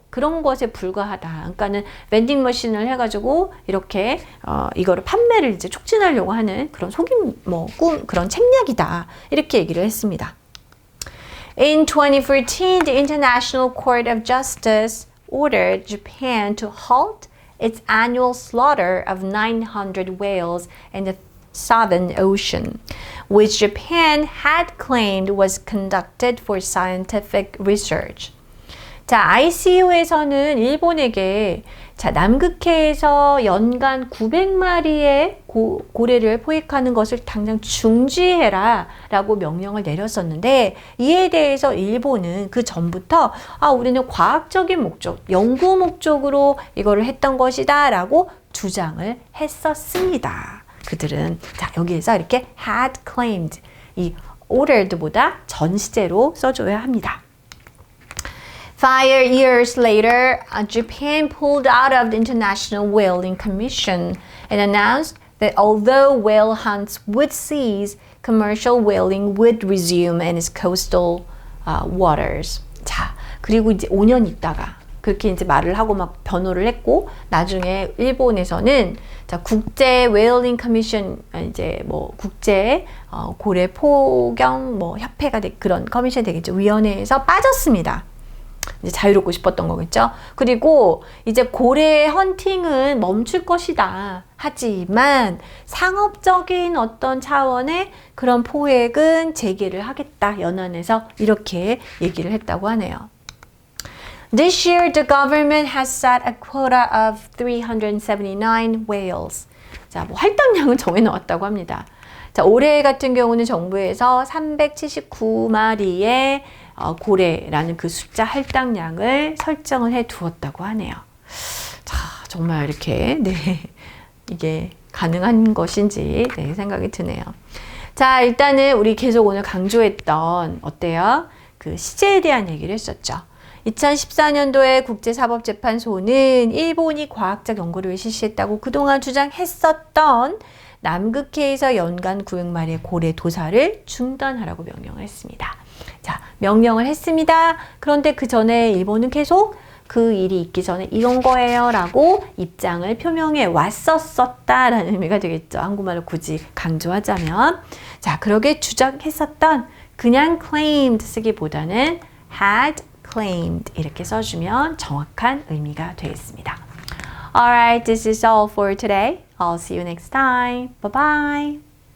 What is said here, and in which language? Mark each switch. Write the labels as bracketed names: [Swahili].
[Korean] 그런 것에 불과하다. 그러니까는 벤딩 머신을 해가지고 이렇게 이거를 판매를 이제 촉진하려고 하는 그런 속임 그런 책략이다. 이렇게 얘기를 했습니다. [English] In 2014, the International Court of Justice ordered Japan to halt its annual slaughter of 900 whales in the Southern Ocean, which Japan had claimed was conducted for scientific research. [Korean] 자, ICU에서는 일본에게 남극해에서 연간 900마리의 고래를 포획하는 것을 당장 중지해라 라고 명령을 내렸었는데, 이에 대해서 일본은 그 전부터 우리는 과학적인 목적, 연구 목적으로 이거를 했던 것이다 라고 주장을 했었습니다. 그들은 여기에서 이렇게 had claimed, 이 ordered보다 전 시제로 써줘야 합니다. [English] 5 years later, Japan pulled out of the International Whaling Commission and announced that although whale hunts would cease, commercial whaling would resume in its coastal waters. [Korean] 자, 그리고 이제 5년 있다가 그렇게 이제 말을 하고 막 변호를 했고, 나중에 일본에서는 국제 웨일링 커미션, 이제 국제 고래 포경 협회가 그런 커미션이 되겠죠. 위원회에서 빠졌습니다. 이제 자유롭고 싶었던 거겠죠. 그리고 이제 고래 헌팅은 멈출 것이다. 하지만 상업적인 어떤 차원의 그런 포획은 재개를 하겠다. 연안에서 이렇게 얘기를 했다고 하네요. [English] This year, the government has set a quota of 379 whales. [Korean] 자, 할당량을 정해놓았다고 합니다. 자, 올해 같은 경우는 정부에서 379마리의 고래라는 그 숫자 할당량을 설정을 해 두었다고 하네요. 자, 정말 이렇게 이게 가능한 것인지 생각이 드네요. 자, 일단은 우리 계속 오늘 강조했던 어때요? 그 시제에 대한 얘기를 했었죠. 2014년도에 국제사법재판소는 일본이 과학적 연구를 실시했다고 그동안 주장했었던 남극해에서 연간 900마리의 고래 도살을 중단하라고 명령을 했습니다. 자, 명령을 했습니다. 그런데 그 전에 일본은 계속 그 일이 있기 전에 이런 거예요 라고 입장을 표명해 왔었다라는 의미가 되겠죠. 한국말로 굳이 강조하자면. 자, 그러게 주장했었던, 그냥 claimed 쓰기보다는 had claimed 이렇게 써주면 정확한 의미가 되겠습니다. [English] Alright, this is all for today. I'll see you next time. Bye bye.